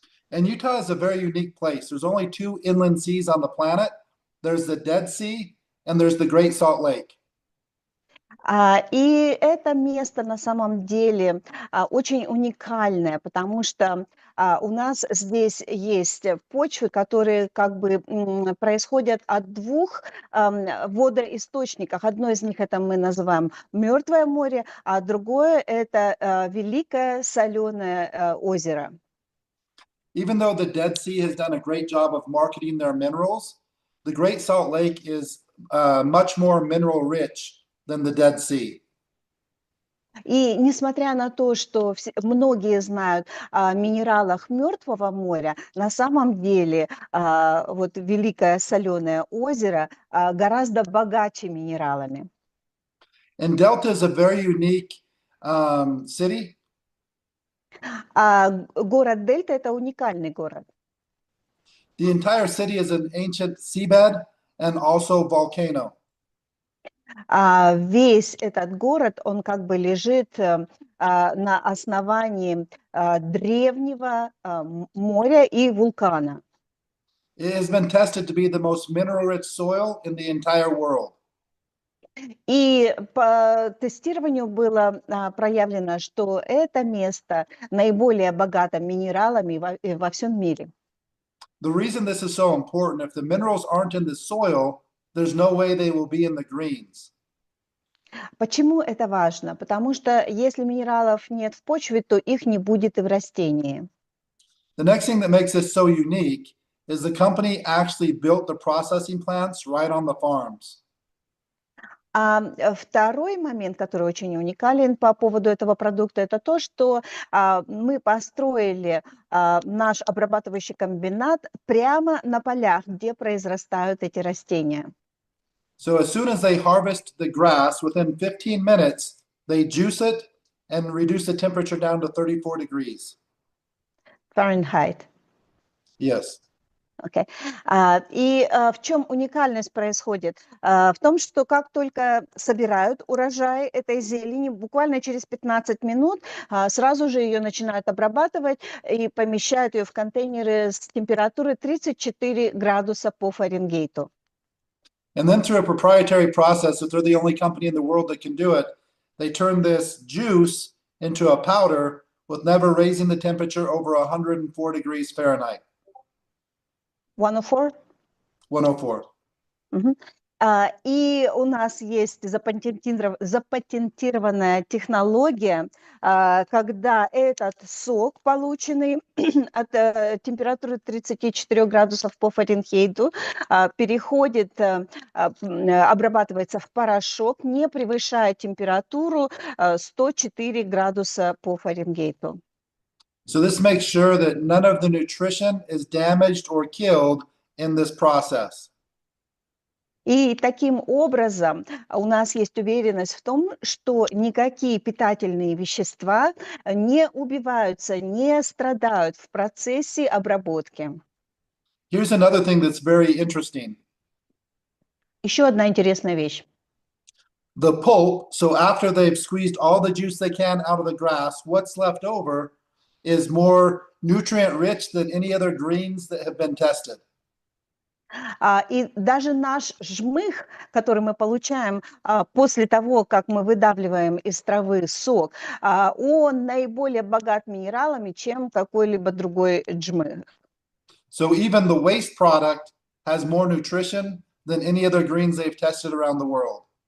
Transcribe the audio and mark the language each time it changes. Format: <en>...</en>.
<en>And Utah is a very unique place. There's only 2 inland seas on the planet. There's the Dead Sea and there's the Great Salt Lake.</en> <ru>И это место на самом деле очень уникальное, потому что у нас здесь есть почвы, которые происходят от 2 водоисточников. Одно из них это мы называем Мертвое море, а другое это Великое соленое озеро.</ru> <en>Even though the Dead Sea has done a great job of marketing their minerals, the Great Salt Lake is much more mineral rich than the Dead Sea.</en> <ru>И несмотря на то, что многие знают о минералах Мертвого моря, на самом деле вот Великое Соленое озеро гораздо богаче минералами.</ru> <en>And Delta is a very unique city.</en> <ru>Город Дельта – это уникальный город.</ru> <en>The entire city is an ancient seabed and also volcano.</en> <ru>Весь этот город, он как бы лежит на основании древнего моря и вулкана.</ru> <en>It has been tested to be the most mineral-rich soil in the entire world.</en> <ru>И по тестированию было проявлено, что это место наиболее богато минералами во всем мире.</ru> <en>The reason this is so important, if the minerals aren't in the soil, there's no way they will be in the greens.</en> <ru>Почему это важно? Потому что если минералов нет в почве, то их не будет и в растении.</ru> <en>The next thing that makes this so unique is the company actually built the processing plants right on the farms.</en> <ru>Второй момент, который очень уникален по поводу этого продукта, это то, что мы построили наш обрабатывающий комбинат прямо на полях, где произрастают эти растения.</ru> <en>So as soon as they harvest the grass, within 15 minutes, they juice it and reduce the temperature down to 34 degrees. Fahrenheit. Yes. Okay.</en> <ru>И в чем уникальность происходит? В том, что как только собирают урожай этой зелени, буквально через 15 минут сразу же ее начинают обрабатывать и помещают ее в контейнеры с температурой 34 градуса по Фаренгейту.</ru> <en>And then through a proprietary process, if they're the only company in the world that can do it, they turn this juice into a powder with never raising the temperature over 104 degrees Fahrenheit. 104? 104.</en> <ru>И у нас есть запатентированная технология, когда этот сок, полученный от температуры 34 градусов по Фаренгейту, переходит, обрабатывается в порошок, не превышая температуру 104 градуса по Фаренгейту.</ru> <en>So this makes sure that none of the nutrition is damaged or killed in this process.</en> <ru>И таким образом у нас есть уверенность в том, что никакие питательные вещества не убиваются, не страдают в процессе обработки.</ru> <en>Here's another thing that's very interesting.</en> <ru>Еще одна интересная вещь.</ru> <en>The pulp, so after they've squeezed all the juice they can out of the grass, what's left over is more nutrient rich than any other greens that have been tested.</en> <ru>И даже наш жмых, который мы получаем после того, как мы выдавливаем из травы сок, он наиболее богат минералами, чем какой-либо другой жмых.</ru> <en>So even the waste product has more nutrition than any other greens they've tested around the world.</en>